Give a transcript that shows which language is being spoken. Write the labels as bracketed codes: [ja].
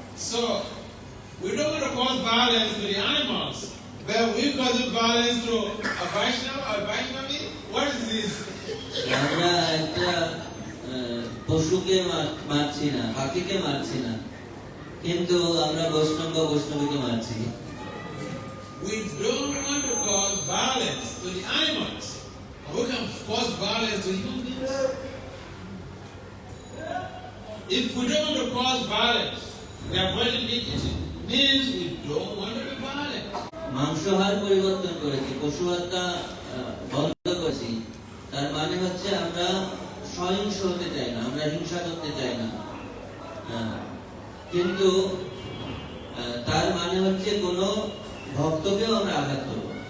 [en] So, we don't want to cause violence to the animals, but we cause violence to a Vaishnava or Vaishnavi. What is this? [bn] আমরা একটা পশুকে মারছি না, পাখিকে মারছি না, কিন্তু আমরা বৈষ্ণব বা বৈষ্ণবীকে মারছি। [en] We don't want to cause violence to the animals. We can cause violence to human beings. If we don't want to cause violence, we are avoiding meat eating. Means we don't want to be violent. [bn] মাংসাহার পরিবর্তন করেছি, পশু হত্যা বন্ধ করেছি, তার মানে হচ্ছে আমরা সহিংস হতে চাই না, আমরা হিংসা করতে চাই না। কিন্তু তার মানে হচ্ছে কোন ভক্তকেও আমরা আঘাত করব।